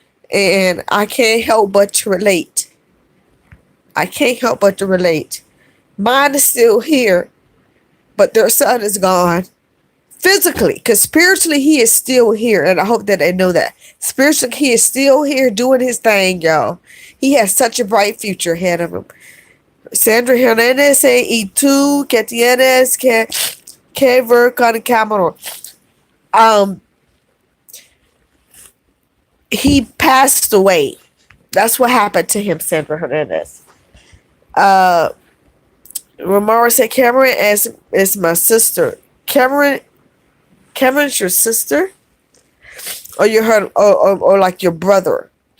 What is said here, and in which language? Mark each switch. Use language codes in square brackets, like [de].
[en] And I can't help but to relate. Mine is still here, but their son is gone. Physically, because spiritually he is still here, and I hope that they know that. Spiritually, he is still here doing his thing, y'all. He has such a bright future ahead of him. [es] Sandra Hernandez say, y tú que tienes que ver con el camino. [en] He passed away. That's what happened to him, Sandra Hernandez. Ramara said, Cameron is my sister. Cameron's your sister? Or you heard, or like your brother?